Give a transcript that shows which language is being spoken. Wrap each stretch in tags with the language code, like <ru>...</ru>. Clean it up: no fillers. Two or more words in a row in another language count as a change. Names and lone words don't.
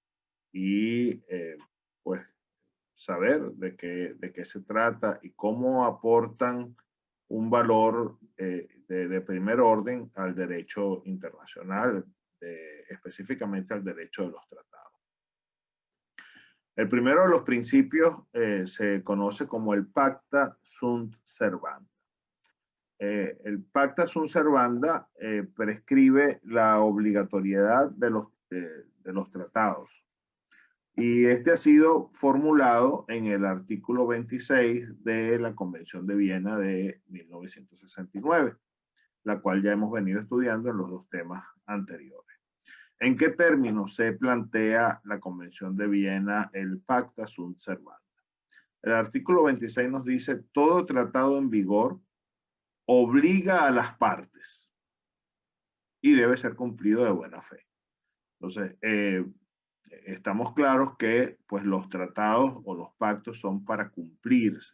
<es>y pues saber de qué se trata y cómo aportan un valor de primer orden al derecho internacional, específicamente al derecho de los tratados. El primero de los principios se conoce como el</es> <la>pacta sunt servanda.</la> <es>El</es> <la>pacta sunt servanda</la> <es>prescribe la obligatoriedad de los tratados. Y este ha sido formulado en el artículo 26 de la Convención de Viena de 1969, la cual ya hemos venido estudiando en los dos temas anteriores. ¿En qué términos se plantea la Convención de Viena el</es> <la>pacta sunt servanda?</la> <es>El artículo 26 nos dice: todo tratado en vigor obliga a las partes y debe ser cumplido de buena fe. Entonces, estamos claros que pues, los tratados o los pactos son para cumplirse.</es>